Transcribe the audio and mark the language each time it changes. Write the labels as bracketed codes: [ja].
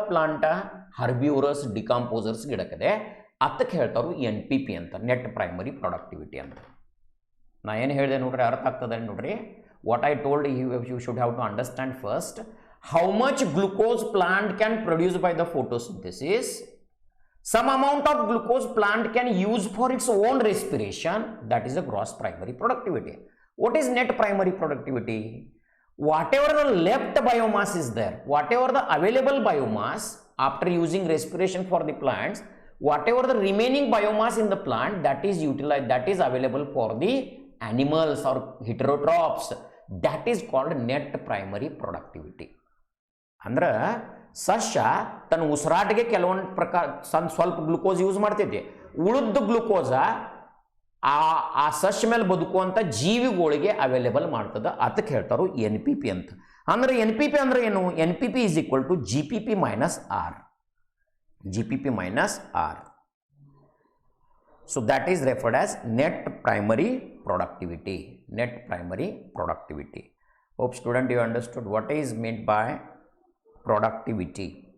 [kn] ಪ್ಲಾಂಟ ಹರ್ಬ್ಯೂರಸ್ decomposers ಗಿಡಕ್ಕಿದೆ, ಅದಕ್ಕೆ ಹೇಳ್ತಾರು NPP ಅಂತ, net primary productivity ಅಂತ. ನಾ ಏನು ಹೇಳಿದೆ ನೋಡ್ರಿ, ಅರ್ಥ ಆಗ್ತದೆ ನೋಡ್ರಿ. [en] What I told you should have to understand first how much glucose plant can produce by the photosynthesis. Some amount of glucose plant can use for its own respiration, that is a gross primary productivity. What is net primary productivity? Whatever the left biomass is there, whatever the available biomass after using respiration for the plants, whatever the remaining biomass in the plant that is utilized, that is available for the animals or heterotrophs, that is called net primary productivity. [kn] ಅಂದ್ರೆ ಸಸ್ಯ ತನ್ನ ಉಸಿರಾಟಕ್ಕೆ ಕೆಲವೊಂದು ಪ್ರಕಾರ ಸ್ವಲ್ಪ glucose use ಮಾಡ್ತೈತಿ, ಉಳಿದ glucose ಆ ಸಸ್ಯ ಮೇಲೆ ಬದುಕುವಂಥ ಜೀವಿಗಳಿಗೆ ಅವೈಲೇಬಲ್ ಮಾಡ್ತದೆ, ಅದಕ್ಕೆ ಹೇಳ್ತಾರು NPP ಅಂತ. ಅಂದ್ರೆ NPP ಅಂದ್ರೆ ಏನು? [en] NPP is equal to GPP -R. GPP -R. So that is referred as net primary productivity. Net primary productivity. Hope student you understood what is meant by productivity.